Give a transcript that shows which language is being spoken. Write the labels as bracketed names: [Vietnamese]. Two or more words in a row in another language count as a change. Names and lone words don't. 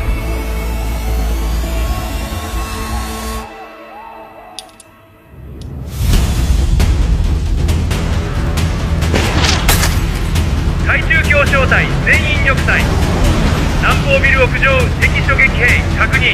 [Japanese] 海中強小隊全員玉砕。南方ビル屋上敵狙撃兵確認。